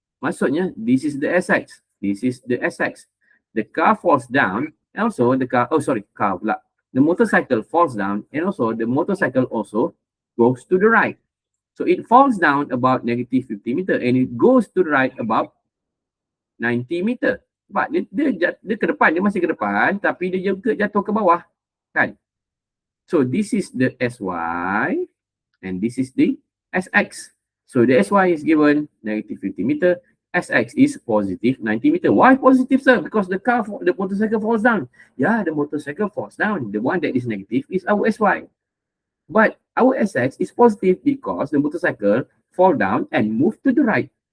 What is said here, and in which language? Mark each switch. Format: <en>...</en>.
<en>Maksudnya, this is the sx. This is the sx. The car falls down, and also the car, car pula. The motorcycle falls down, and also the motorcycle also goes to the right. So it falls down about negative 50 meter, and it goes to the right about 90 meter.</en> <ms>But dia ke depan, dia masih ke depan, tapi dia juga jatuh ke bawah, kan?</ms> <en>So this is the SY and this is the SX. So the SY is given negative 50 meter, SX is positive 90 meter. Why positive, sir? Because the motorcycle falls down. Yeah, the motorcycle falls down. The one that is negative is our SY. But our SX is positive because the motorcycle fall down and move to the right.</en>